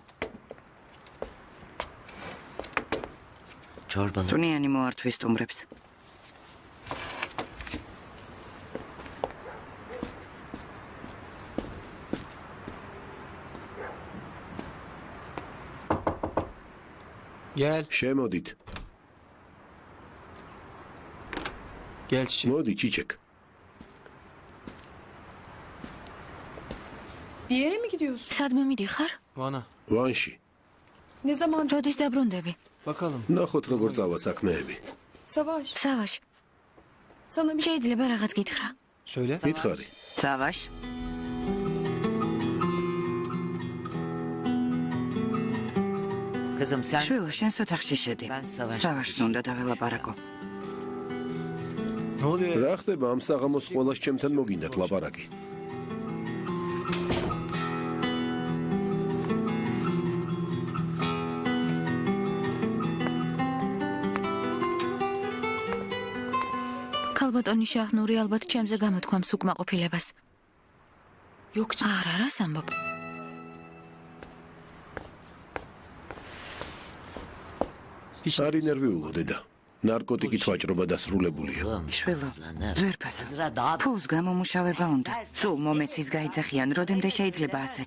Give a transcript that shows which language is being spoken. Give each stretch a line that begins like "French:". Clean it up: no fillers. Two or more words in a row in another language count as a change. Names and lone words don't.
Georgian: წვნიანი მოართვის სტუმრებს.
Turkish: Gel.
Georgian: შემოდით.
Turkish: Gel çiçek.
Georgian: მოდი, ჩიჩეკ.
Turkish: Bir yere mi gidiyorsun?
Georgian: სადმე მიდიხარ?
Turkish: Vana.
Georgian: ვანში.
Turkish: Ne zaman?
Georgian: როდის დაბრუნდები?
Turkish: Bakalım.
Georgian: ნახოთ როგორ წავა საქმეები. Savaş. სავაში.
Turkish: Sana bir şey...
Georgian: შეიძლება რაღაც გითხრა.
Turkish: Söyle.
Georgian: გითხარი. სავაშ. შვილო, შენს ოთახში შედი. სავაშს უნდა დაველაპარაკო.
Turkish: Ne oluyor ya?
Georgian: რა ხდება ამ საღამოს ყოველას ჩემთან მოგინდათ ლაპარაკი. ქალბატონი შაჰნური ალბათ ჩემზე გამოთქვამს უკმაყოფილებას.
Turkish: Yok canım.
Georgian: არა, რას ამბობ? არ ინერვიულო დედა. ნარკოტიკით ვაჭრობა დასრულებულია. შვილო, ზვერფასო. ფულს გამომუშავება უნდა. სულ მომეცის გაიძახიან, როდემდე შეიძლება ასე.